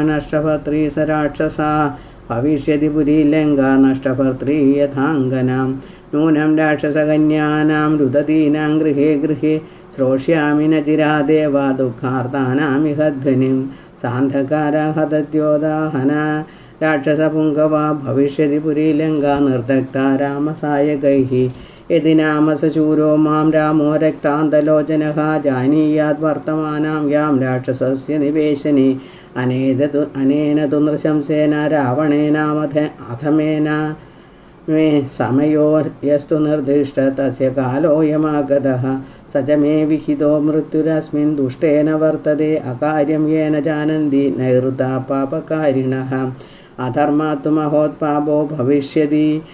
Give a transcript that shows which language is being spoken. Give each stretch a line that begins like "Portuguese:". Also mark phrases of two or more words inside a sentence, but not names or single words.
Sanskrit: नष्टभर्त्री स राक्षसा भविष्यति पुरी लङ्का नष्टभर्त्री यथाङ्गना नूनं राक्षसकन्यानां रुदतीनां गृहे गृहे श्रोष्यामि न चिरादेव दुःखार्तानामिह ध्वनिं सान्धकारा हतद्योदाहना രാക്ഷസപുങ്കവാ ഭവിഷ്യതി പുരീലങ്കാ നിർദഗ്ധാ രാമസായകൈഃ യതി നാമ സശൂരോ മാം രാമോ രക്താന്തലോചനഃ ജാനീയാത് വർത്തമാനാം യാം രാക്ഷസസ്യ നിവേശനി അനേന തു നൃശംസേന രാവണേനാമഥമേന മേ സമയോ യസ്തു നിർദ്ദിഷ്ട തസ്യ കാലോയമാഗതഃ സ ച മേ വിഹിതോ മൃത്യുരസ്മിൻ ദുഷ്ടേന വർത്തതേ അകാര്യം യേന ജാനന്തി നൈർതാ പാപകാരിണഃ അധർമാത്തു മഹോത്പാപോ ഭവിഷ്യതി